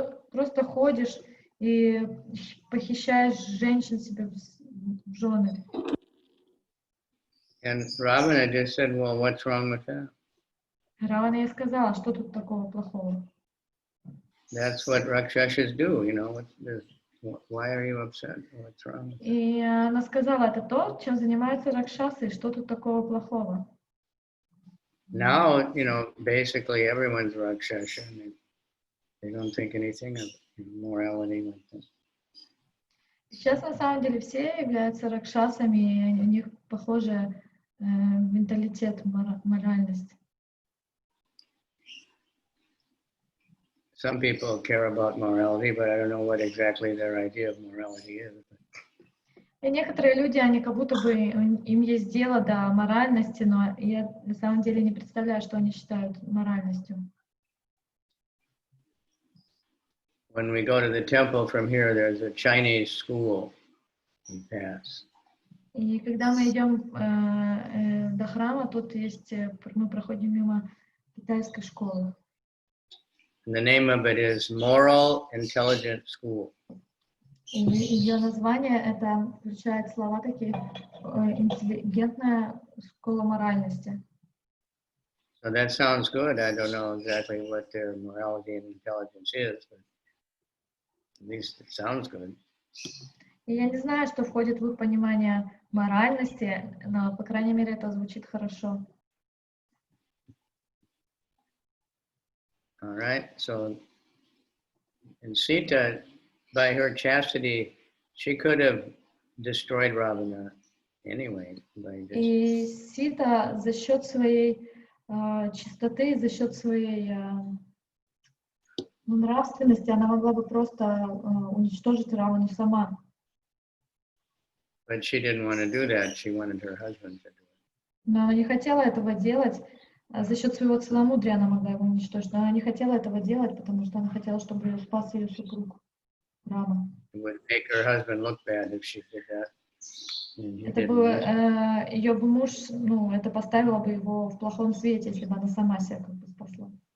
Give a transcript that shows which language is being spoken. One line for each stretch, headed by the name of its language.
Russian: Просто ходишь и похищаешь женщин себе в жены.
English: And Ravana just said, well, what's wrong with that?
Russian: Равана ей сказала, что тут такого плохого?
English: That's what Rakshasas do, you know. Why are you upset? What's wrong?
Russian: И она сказала, это то, чем занимаются ракшасы, что тут такого плохого?
English: Now, you know, basically everyone's Rakshasa. They don't think anything of morality like that.
Russian: Сейчас на самом деле все являются ракшасами, и у них похожий менталитет, моральность.
English: Some people care about morality, but I don't know what exactly their idea of morality is.
Russian: И некоторые люди, они как будто бы, им есть дело до моральности, но я на самом деле не представляю, что они считают моральностью.
English: When we go to the temple from here, there's a Chinese school we pass.
Russian: И когда мы идем до храма, тут есть, мы проходим мимо китайской школы.
English: And the name of it is Moral Intelligent School.
Russian: И ее название это включает слова такие интеллигентная школа моральности.
English: So that sounds good. I don't know exactly what their morality and intelligence is, but at least it sounds good.
Russian: И я не знаю, что входит в их понимание моральности, но, по крайней мере, это звучит хорошо.
English: All right. So, and Sita, by her chastity, she could have destroyed Ravana anyway.
Russian: И Сита за счет своей чистоты, за счет своей нравственности, она могла бы просто уничтожить Равану сама. But she didn't want to do that. She wanted her husband to do it. Но она не хотела этого делать. За счет своего целомудрия она могла его уничтожить. Но она не хотела этого делать, потому что она хотела, чтобы ее спас ее супруг Рама.
English: It would make her husband look bad if she did that.
Russian: Это было, ее бы муж, ну, это поставило бы его в плохом свете, если бы она сама себя как бы спасла.